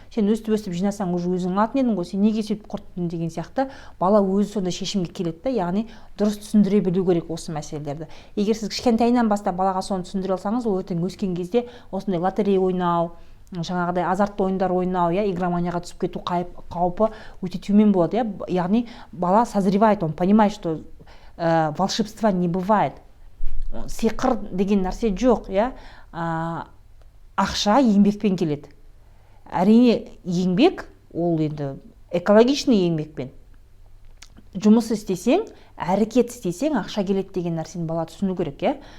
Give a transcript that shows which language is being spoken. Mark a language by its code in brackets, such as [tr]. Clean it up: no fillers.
[kk] Сен өстіп жинасаң, уже өзің алатын едің ғой, сен неге сөйтіп құрттың деген сияқты бала өзі сонда шешімге келеді да, яғни дұрыс түсіндіре білу керек осы мәселелерді. Егер сіз кішкентайынан бастап балаға соны түсіндіре алсаңыз, ол ертең өскен кезде осындай лотерея ойнау, жаңағыдай азартты ойындар ойнау, игроманияға түсіп кету қаупі өте төмен болады. Яғни бала [ru] созревает, он понимает, что волшебства не бывает. [kk] Сиқыр деген нәрсе жоқ, ақша еңбекпен келеді. Әрине еңбек, ол енді экологичный еңбекпен. Жұмыс істесең, әрекет істесең, ақша келеді деген нәрсені бала түсіну керек.